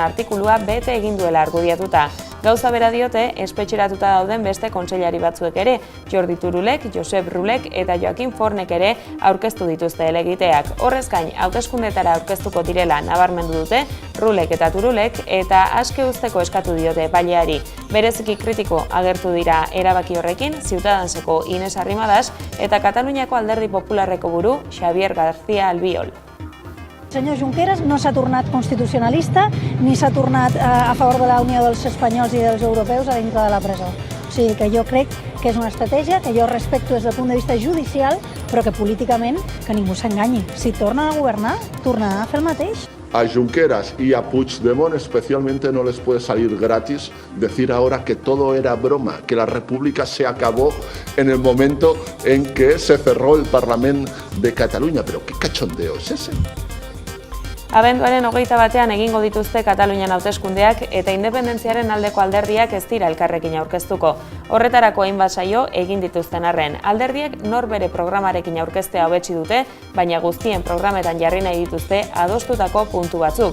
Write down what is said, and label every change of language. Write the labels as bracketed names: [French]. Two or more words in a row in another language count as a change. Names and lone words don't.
[Basque] artikulua bete egin duela argudiatuta. Gauza bera diote, espetxeratuta dauden beste kontseilari batzuek ere, Jordi Turulek, Josep Rulek eta Joaquin Fornek ere aurkeztu dituzte helegiteak. Horrez gain, hauteskundetara aurkeztuko direla nabarmendu dute, Rulek eta Turulek eta aske uzteko eskatu diote epaileari. Bereziki kritiko agertu dira erabaki horrekin, Ciudadanseko Ines Arrimadas eta Kataluniako Alderdi Popularreko buru Xavier García Albiol. [Catalan] El senyor Junqueras no s'ha tornat constitucionalista ni s'ha tornat a favor de la unió dels espanyols i dels europeus a dintre de la presó. O sigui que jo crec que és una estratègia que jo respecto des del punt de vista judicial, però que políticament que ningú s'enganyi. Si tornen a governar, tornaran a fer el mateix. [Spanish] A Junqueras y a Puigdemont especialmente no les puede salir gratis decir ahora que todo era broma, que la República se acabó en el momento en que se cerró el Parlamento de Cataluña. Pero ¿qué cachondeo es ese? [Basque] Abenduaren 21 egingo dituzte Katalunian hauteskundeak eta independentziaren aldeko alderdiak ez dira elkarrekin aurkeztuko. Horretarako hainbat saio egin dituzten arren. Alderdiek norbere programarekin aurkeztea hobetsi dute, baina guztien programetan jarri nahi dituzte adostutako puntu batzuk.